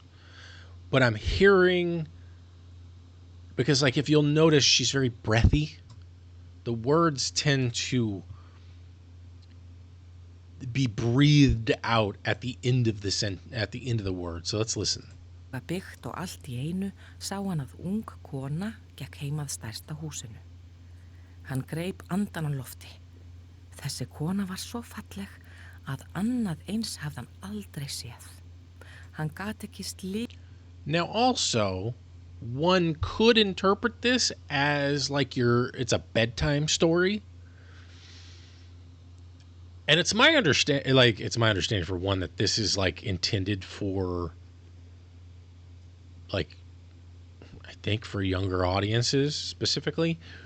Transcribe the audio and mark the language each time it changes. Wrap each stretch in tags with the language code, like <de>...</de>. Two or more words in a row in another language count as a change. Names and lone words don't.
<en>But I'm hearing, because like if you'll notice, she's very breathy. The words tend to be breathed out at the end of the word. So let's listen.</en> <is>Byggt og allt í einu sá hann að ung kona gekk heim að stærsta húsinu. Hann greip andan á lofti. Þessi kona var svo falleg að annað eins hafði hann aldrei séð. Hann gat ekki</is> <en>Now also, one could interpret this as like it's a bedtime story. And it's my understanding for one that this is like intended for, like, I think for younger audiences specifically.</en>